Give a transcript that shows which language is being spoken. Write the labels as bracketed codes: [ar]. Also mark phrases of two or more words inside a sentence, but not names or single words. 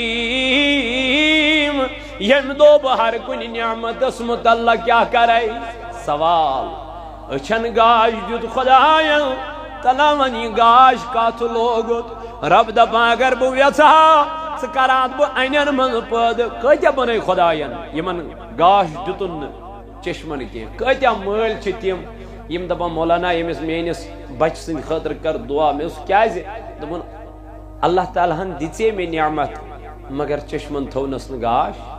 [ks] ییٚمہِ دۄہ بہٕ ہر کُنہِ نعمتس متعلق کیٛاہ کرے سوال أچھن گاش دیُت خۄداین تلا ون یہ گاش کتھ لوگت رب دپان اگر بہ یژھا ژٕ کراتھ بہ انین من پٲدٕ کۭتیاہ بنٲے خۄداین یمن گاش دِتُن چشمن کینٛہہ کۭتیاہ مٲلۍ چھِ تِم یم دپان مولانا ییٚمِس میٲنِس بچہِ سٕنٛدِ خٲطرٕ کر دعا مےٚ اوس کیازِ دوٚپُن اللہ تعالیٰ ہن دِژے مےٚ نعمت مگر چشمن تھوونس نہٕ گاش